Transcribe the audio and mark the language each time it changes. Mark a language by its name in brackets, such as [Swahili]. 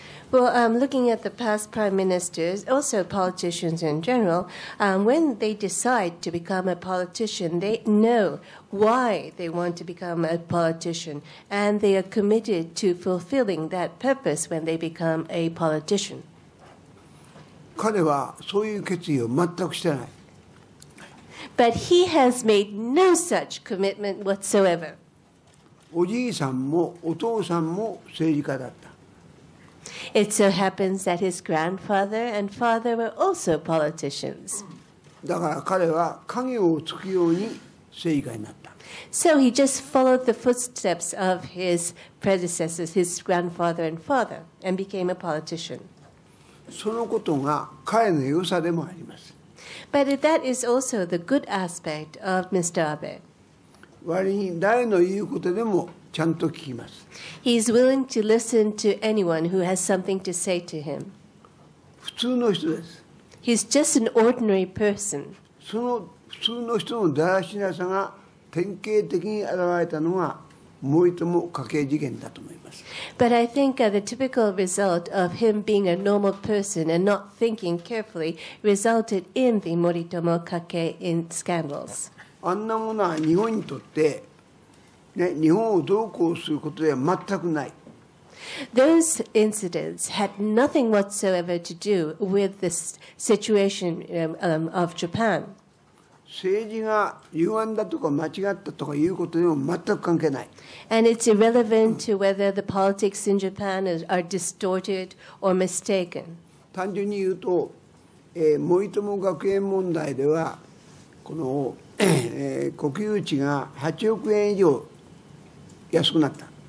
[English] Well, looking at the past prime ministers, also politicians in general, when they decide to become a politician, they know why they want to become a politician, and they are committed to fulfilling that purpose when they become a politician. [Japanese] 彼はそういう決意を全くしてない。 [English] But he has made no such commitment whatsoever. [Japanese] おじいさんもお父さんも政治家だった。 [English] It so happens that his grandfather and father were also politicians. [Japanese] だから彼は影をつくように政治家になった。 [English] So he just followed the footsteps of his predecessors, his grandfather and father, and became a politician. [Japanese] そのことが彼の良さでもあります。 [English] But that is also the good aspect of Mr. Abe. [Japanese] 割に誰の言うことでもちゃんと聞きます。 [English] He is willing to listen to anyone who has something to say to him. [Japanese] 普通の人です。 [English] He's just an ordinary person. [Japanese] その普通の人のだらしなさが典型的に現れたのが森友家計事件だと思います。 [English] But I think the typical result of him being a normal person and not thinking carefully resulted in the Moritomo Kake in scandals. [Japanese] あんなものは日本にとって、ね、日本をどうこうすることでは全くない。 [English] Those incidents had nothing whatsoever to do with this situation of Japan. [Japanese] 政治が歪んだとか間違ったとかいうことでも全く関係ない。 [English] And it's irrelevant to whether the politics in Japan are distorted or mistaken. [Japanese] 単純に言うと、森友学園問題ではこの、国有地が8億円以上安くなった。